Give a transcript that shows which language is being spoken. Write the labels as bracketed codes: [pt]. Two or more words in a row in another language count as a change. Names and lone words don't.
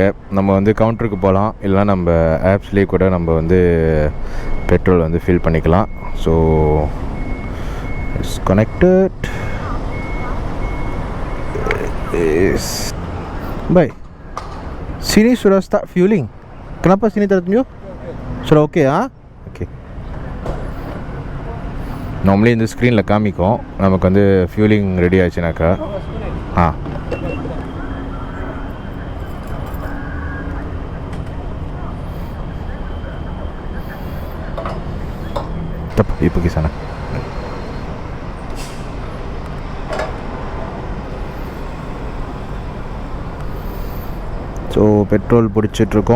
[ta] நம்ம வந்து கவுண்டருக்கு போகலாம், இல்லைனா நம்ம ஆப்ஸ்லேயே கூட நம்ம வந்து பெட்ரோல் வந்து ஃபில் பண்ணிக்கலாம். [en] So it's connected. [ms] Baik, sini sudah [en] start fueling. [ms] Kenapa sini tertunjuk? Sudah okay ah? Okay. [ta] Normally இந்த ஸ்க்ரீனில் காமிக்கும் நமக்கு வந்து [en] fueling ready [ta] ஆச்சுனாக்கா. இப்போ கிசானா. ஸோ பெட்ரோல் பிடிச்சிட்ருக்கோம்.